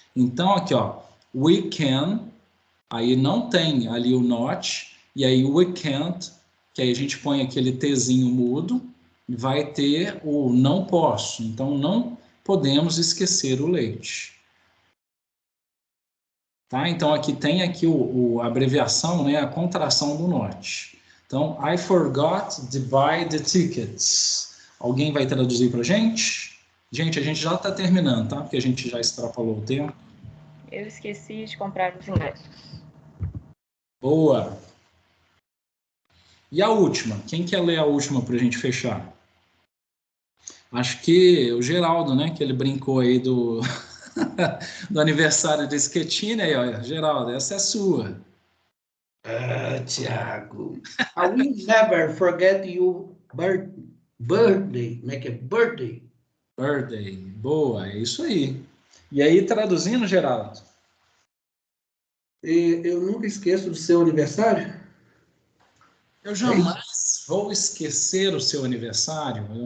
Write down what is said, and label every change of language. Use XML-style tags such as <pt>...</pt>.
<pt>Então, aqui, ó,</pt> <en>we can,</en> <pt>aí não tem ali o not, e aí</pt> <en>we can't,</en> <pt>que aí a gente põe aquele Tzinho mudo, vai ter o não posso. Então, não podemos esquecer o leite. Tá? Então, aqui tem aqui a abreviação, né, a contração do not.</pt> <en>Então, I forgot to buy the tickets.</en> <pt>Alguém vai traduzir para a gente? Gente, a gente já está terminando, tá? Porque a gente já extrapolou o tempo. Eu esqueci de comprar os ingressos. Boa! E a última? Quem quer ler a última para a gente fechar? Acho que o Geraldo, né? Que ele brincou aí do, do aniversário de Schettino. Aí, ó, Geraldo, essa é sua. Tiago.</pt> <en>I will never forget your birthday.</en> <pt>Como é que é? Birthday. Birthday. Boa, é isso aí. E aí, traduzindo, Geraldo? Eu nunca esqueço do seu aniversário. Eu jamais vou esquecer o seu aniversário.</pt>